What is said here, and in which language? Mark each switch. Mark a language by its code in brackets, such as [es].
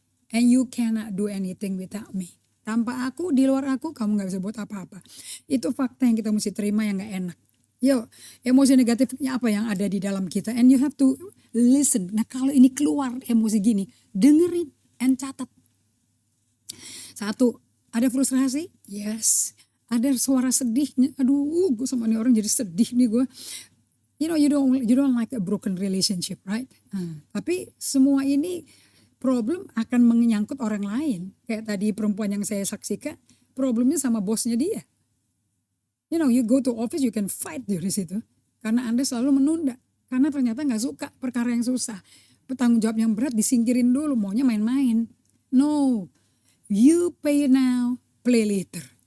[en] And you cannot do anything without me. [id] Tanpa aku, di luar aku, kamu gak bisa buat apa-apa. Itu fakta yang kita mesti terima yang gak enak. Yo, emosi negatifnya apa yang ada di dalam kita. [en] And you have to listen. [id] Nah kalau ini keluar emosi gini, dengerin and catat. Satu, ada frustrasi? Yes. Ada suara sedih. Aduh, gue sama ini orang jadi sedih nih gue. [en] You know, you don't like a broken relationship, right? [id] Tapi semua ini problem akan menyangkut orang lain. Kayak tadi perempuan yang saya saksikan, problemnya sama bosnya dia. [en] You know, you go to office, you can fight [id] dari situ. Karena Anda selalu menunda. Karena ternyata gak suka perkara yang susah. Tanggung jawab yang berat disingkirin dulu, maunya main-main. [en] No, you pay now, play later.